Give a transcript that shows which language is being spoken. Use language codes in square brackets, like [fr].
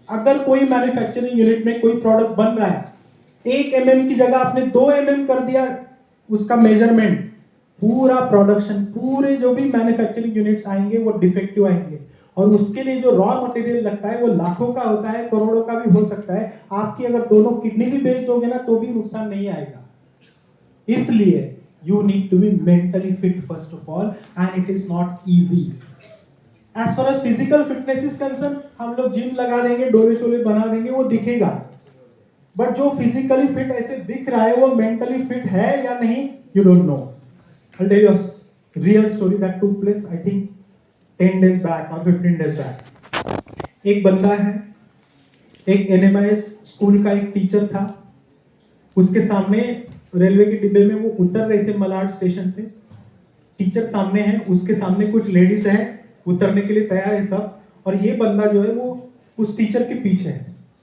[hi] अगर कोई manufacturing unit में कोई प्रोडक्ट बन रहा है, 1 mm की जगह आपने 2 mm कर दिया उसका मेजरमेंट, पूरा प्रोडक्शन, पूरे जो भी मैन्युफैक्चरिंग यूनिट्स आएंगे वो डिफेक्टिव आएंगे। और उसके लिए जो रॉ मटेरियल लगता है वो लाखों का होता है, करोड़ों का भी हो सकता है। आपकी अगर दोनों किडनी भी बेच दोगे ना तो भी नुकसान नहीं आएगा। इसलिए [en] you need to be mentally fit first of all, and it is not easy. As far as physical fitness is concerned, [hi] हम लोग जिम लगा देंगे, डोले शोले बना देंगे, वो दिखेगा। बट जो फिजिकली फिट ऐसे दिख रहा है वो मेंटली फिट है या नहीं, [en] you don't know. I'll tell you a real story that took place, I think 10 days back or 15 days back. [hi] एक बंदा है, एक NMIS स्कूल का एक टीचर था, उसके सामने रेलवे के डिब्बे में वो उतर रहे थे मलाड स्टेशन पे। टीचर सामने है, उसके सामने कुछ लेडीज है, उतरने के लिए तैयार है सब, और ये बंदा जो है वो उस टीचर के पीछे है।